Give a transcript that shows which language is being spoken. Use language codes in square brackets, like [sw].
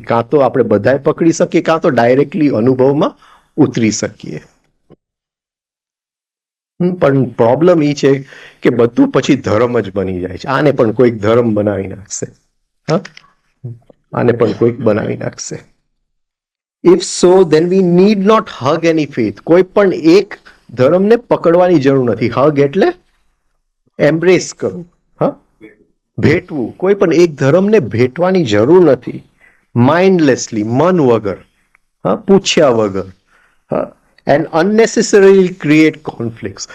[gu] કાં તો આપણે બધાય પકડી શકીએ, કાં તો ડાયરેક્ટલી અનુભવમાં ઉતરી શકીએ. પણ પ્રોબ્લેમ એ છે કે બધું પછી ધર્મ જ બની જાય છે. આને પણ કોઈક ધર્મ બનાવી નાખશે, આને પણ કોઈક બનાવી નાખશે. [en] If so then we need not hug any faith. [gu] કોઈ પણ એક ધર્મને પકડવાની જરૂર નથી. હગ એટલે એમ્બ્રેસ કરવું, ભેટવું. કોઈ પણ એક ધર્મને ભેટવાની જરૂર નથી. માઇન્ડલેસલી, મન વગર, પૂછ્યા વગર, [en] And unnecessarily create conflicts.